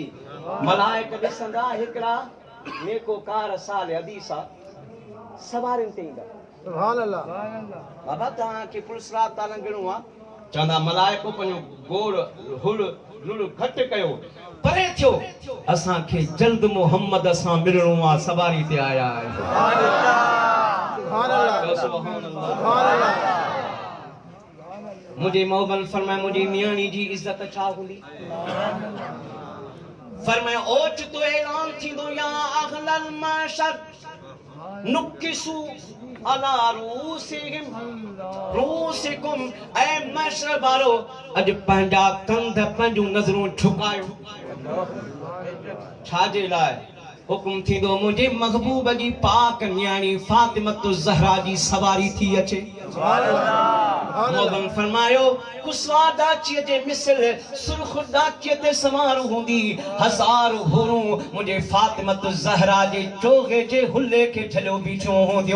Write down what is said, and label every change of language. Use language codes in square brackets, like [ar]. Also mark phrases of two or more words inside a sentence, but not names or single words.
[sd] मलाइक ॾिसंदा हिकिड़ा नेकोकार साल हदीसा सवारियुनि ते ईंदा। [ar] سبحان الله. [sd] बाबा तव्हांखे पुलसरात तां लंघणो आहे, चवंदा मलाइको पंहिंजो गोड़ हुल लुल घटि कयो, परे थियो, असांखे जल्द मोहम्मद सां मिलणो आहे, सवारी ते आया आहियूं। [ar] سبحان الله، سبحان الله، سبحان الله، سبحان الله, सुभान अल्लाह। [sd] मुंहिंजे मोहबल फरमाए मुंहिंजी नियाणी जी इज़त छा हूंदी? फरमाए ओचितो ऐलान थींदो [ar] يا أهل المحشر نكسوا على رؤوسهم رؤوسكم. [sd] ऐ महशर वारो अॼु पंहिंजा कंध पंहिंजूं नज़रूं झुकायो। छाजे लाइ? हुकुम थींदो मुंहिंजे महबूब जी पाक न्याणी फातिमतु ज़हरा जी सवारी थी अचे। मोहम्मद फरमायो कुसवा डाचीअ जे मिसल सुर्ख डाचीअ ते सवार हूंदी, 1000 हुरूं मुंहिंजे फातिमतु ज़हरा जे चोगे जे हुले खे झलियो बीठियूं हूंदियूं।